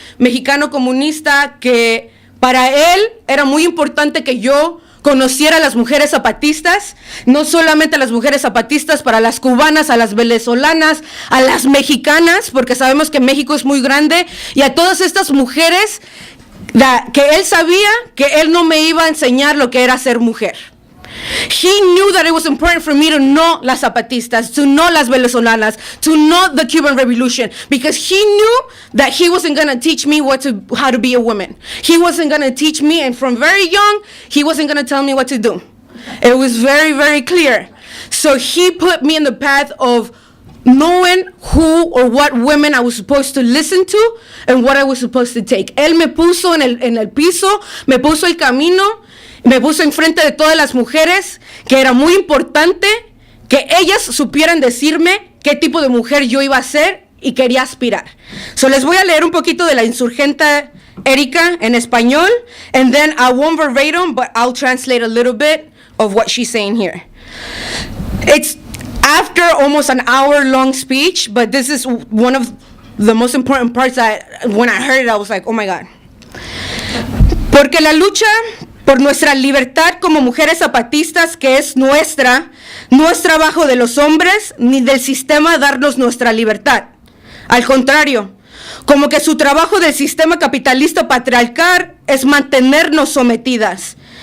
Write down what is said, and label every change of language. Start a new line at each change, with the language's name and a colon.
Spanish: mexicano comunista que para él era muy importante que yo conociera a las mujeres zapatistas, no solamente a las mujeres zapatistas, para las cubanas, a las venezolanas, a las mexicanas, porque sabemos que México es muy grande, y a todas estas mujeres que él sabía que él no me iba a enseñar lo que era ser mujer.
English: He knew that it was important for me to know
Spanish: las zapatistas,
English: to know
Spanish: las venezolanas,
English: to know the Cuban Revolution, because he knew that he wasn't going to teach me how to be a woman. He wasn't going to teach me, and from very young, he wasn't going to tell me what to do. It was very, very clear. So he put me in the path of knowing who or what women I was supposed to listen to and what I was supposed to take.
Spanish: Él me puso en el piso, me puso el camino Me puso enfrente de todas las mujeres que era muy importante que ellas supieran decirme qué tipo de mujer yo iba a ser y quería aspirar.
English: So
Spanish: les voy a leer un poquito de la insurgente Erika en español,
English: and then I won't verbatim, but I'll translate a little bit of what she's saying here. It's after almost an hour-long speech, but this is one of the most important parts that when I heard it, I was like, oh my God.
Spanish: Porque la lucha por nuestra libertad como mujeres zapatistas, que es nuestra, no es trabajo de los hombres ni del sistema darnos nuestra libertad. Al contrario, como que su trabajo del sistema capitalista patriarcal es mantenernos sometidas.